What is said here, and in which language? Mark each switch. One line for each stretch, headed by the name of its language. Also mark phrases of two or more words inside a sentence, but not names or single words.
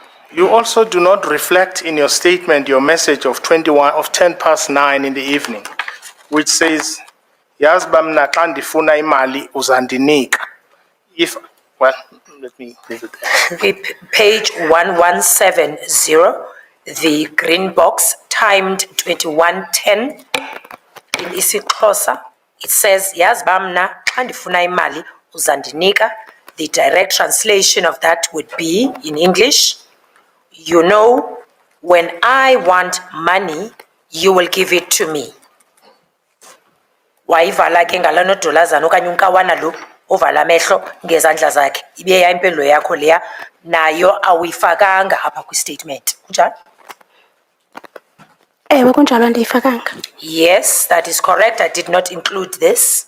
English: You also do not reflect in your statement your message of 10:09 in the evening, which says,
Xhosa: "Yazi bamna xa ndifuna imali uzandinika."
English: If, well, let me leave it there. Page 1170, the green box timed 21:10 in isiXhosa. It says,
Xhosa: "Yazi bamna xa ndifuna imali uzandinika."
English: The direct translation of that would be in English, "You know, when I want money, you will give it to me."
Xhosa: Wayivala ke ngalaa dolazana okanye unkawana lo ovala amehlo ngezandla zakhe. Ibe yayimpendulo yakho leya, nayo awuyifakanga apha kwi-statement. Kunjani? Ewe kunjalo andiyifakanga.
English: Yes, that is correct. I did not include this.